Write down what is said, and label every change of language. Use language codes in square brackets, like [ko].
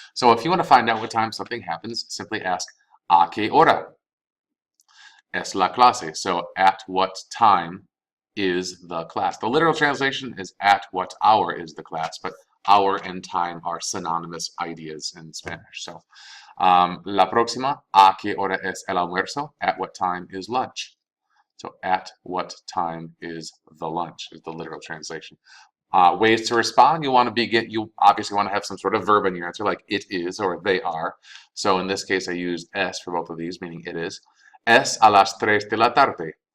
[en] So if you want to find out what time something happens, simply ask, [es] ¿a qué hora es la clase? [en] So at what time is the class? The literal translation is at what hour is the class, but hour and time are synonymous ideas in Spanish. [es] So la próxima, ¿a qué hora es el almuerzo? [en] At what time is lunch? So at what time is the lunch is the literal translation. Ways to respond, you obviously want to have some sort of verb in your answer, like it is or they are. So in this case, I used es for both of these, meaning it is. [es] Es a las 3 de la tarde.